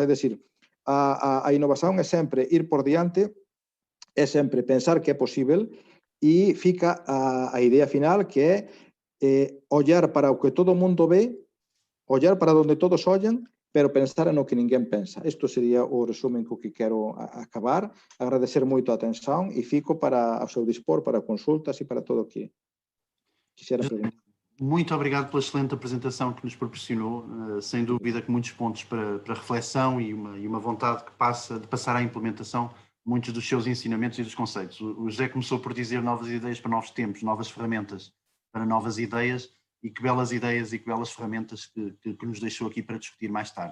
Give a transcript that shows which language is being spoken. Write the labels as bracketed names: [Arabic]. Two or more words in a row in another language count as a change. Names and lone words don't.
[Galician] É dicir, a innovación é sempre ir por diante, é sempre pensar que é posible e fica a idea final que é ollar para o que todo o mundo ve, ollar para onde todos ollan, pero pensar no que ninguén pensa. Isto sería o resumen co que quero acabar. Agradecer moito a atención e fico ao seu dispor para consultas e para todo o que quixera preguntar. [Portuguese] Muito obrigado pela excelente apresentação que nos proporcionou, sem dúvida que muitos pontos para reflexão e uma vontade de passar à implementação muitos dos seus ensinamentos e dos conceitos. O José começou por dizer novas ideias para novos tempos, novas ferramentas para novas ideias, e que belas ideias e que belas ferramentas que nos deixou aqui para discutir mais tarde.